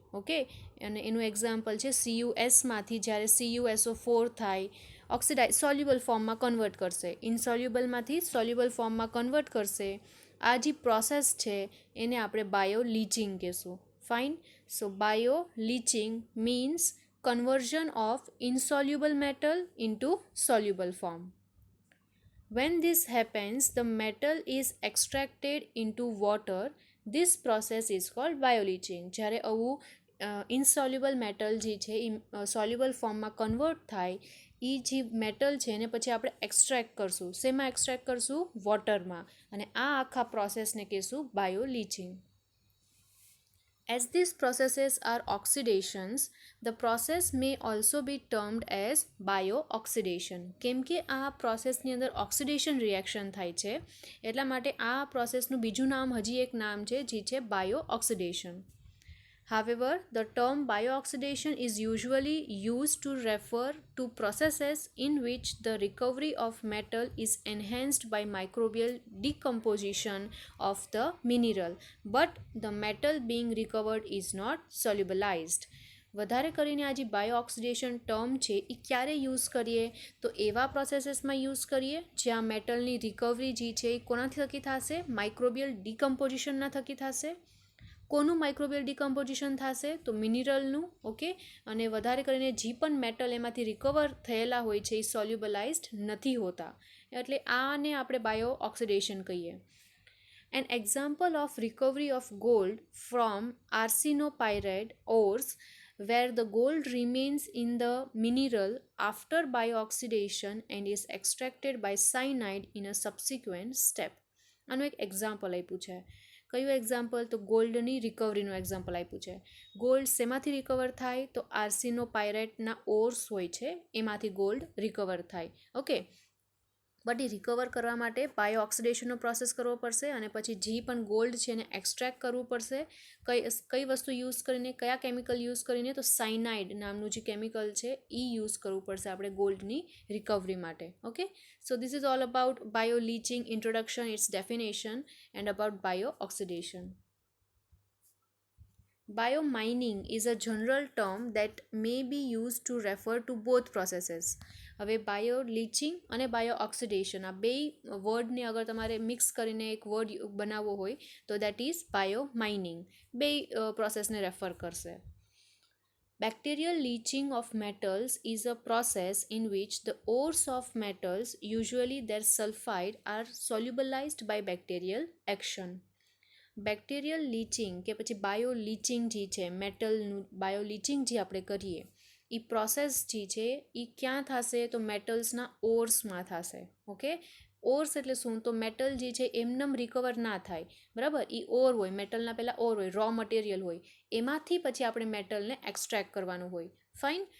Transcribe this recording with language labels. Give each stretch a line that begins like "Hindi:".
Gujarati: Okay, અને એનું example છે CuSમાંથી જ્યારે CuSO4 થાય ઓક્સિડાઇઝ સોલ્યુબલ ફોર્મમાં કન્વર્ટ કરશે, ઇનસોલ્યુબલમાંથી સોલ્યુબલ ફોર્મમાં કન્વર્ટ કરશે. આ જે પ્રોસેસ છે એને આપણે બાયો લીચિંગ કહેશું. Fine.
English: So bioleaching means conversion of insoluble metal into soluble form. When this happens, the metal is extracted into water. This process is called bioleaching.
Gujarati: જ્યારે આવું ઇનસોલ્યુબલ મેટલ જે છે એ સોલ્યુબલ ફોર્મમાં convert થાય, એ જે metal છે એને પછી આપણે એક્સ્ટ્રેક્ટ કરશું. શેમાં એક્સ્ટ્રેક્ટ કરશું? વોટરમાં. અને આ આખા પ્રોસેસને કહેશું બાયોલીચિંગ.
English: As these processes are oxidations, the process may also be termed as bio-oxidation.
Gujarati: કેમ કે આ પ્રોસેસની અંદર ઓક્સિડેશન રિએક્શન થાય છે એટલા માટે આ પ્રોસેસનું બીજું નામ, હજી એક નામ છે જે છે bio-oxidation.
English: However, the term bio-oxidation is usually used to refer to processes in which the recovery of metal is enhanced by microbial decomposition of the mineral, but the metal being recovered is not solubilized.
Gujarati: વધારે કરીને આ જે bio oxidation term છે એ ક્યારે use કરીએ? તો એવા પ્રોસેસીસમાં use કરીએ જ્યાં મેટલની રિકવરી જે છે એ કોનાથી થકી થશે? માઇક્રોબિયલ ડિકમ્પોઝિશનના થકી થશે. કોનું માઇક્રોબિયલ ડિકમ્પોઝિશન થશે? તો મિનરલનું. ઓકે, અને વધારે કરીને જે પણ મેટલ એમાંથી રિકવર થયેલા હોય છે એ સોલ્યુબલાઇઝડ નથી હોતા, એટલે આને આપણે બાયો ઓક્સિડેશન કહીએ.
English: An example of recovery of gold from arsenopyrite ores, where the gold remains in the mineral after bio-oxidation and is extracted by cyanide in a subsequent step.
Gujarati: આનું એક એક્ઝામ્પલ આપ્યું છે. કયું એક્ઝામ્પલ? તો ગોલ્ડની રિકવરીનું example આપ્યું છે. Gold શેમાંથી recover થાય? તો આર્સિનોપાયરેટના ઓર્સ હોય છે એમાંથી ગોલ્ડ રિકવર થાય. ઓકે, બટ એ રિકવર કરવા માટે બાયો ઓક્સિડેશનનો પ્રોસેસ કરવો પડશે અને પછી જે પણ ગોલ્ડ છે એને એક્સ્ટ્રેક્ટ કરવું પડશે. કઈ વસ્તુ યુઝ કરીને, કયા કેમિકલ યુઝ કરીને? તો સાયનાઇડ નામનું જે કેમિકલ છે એ યુઝ કરવું પડશે આપણે ગોલ્ડની રિકવરી માટે.
English: Okay, so this is all about bioleaching, introduction, its definition and about biooxidation. Biomining is a general term that may be used to refer to both processes.
Gujarati: હવે bio leaching અને bio oxidation આ બે વર્ડને અગર તમારે mix કરીને એક word બનાવવો હોય તો
English: That is biomining.
Gujarati: બે પ્રોસેસને રેફર કરશે.
English: Bacterial leaching of metals is a process in which the ores of metals, usually their sulfide, are solubilized by bacterial action.
Gujarati: Bacterial leaching કે પછી બાયો લીચિંગ જે છે, મેટલનું બાયો લીચિંગ જે આપણે કરીએ એ પ્રોસેસ જે છે એ ક્યાં થશે? તો મેટલ્સના ઓર્સમાં થશે. ઓકે, ઓર્સ એટલે શું? તો મેટલ જે છે એમનેમ રિકવર ના થાય, બરાબર? એ ઓર હોય, મેટલના પહેલાં ઓર હોય, રો મટીરિયલ હોય, એમાંથી પછી આપણે મેટલને એક્સ્ટ્રેક્ટ કરવાનું હોય. ફાઇન.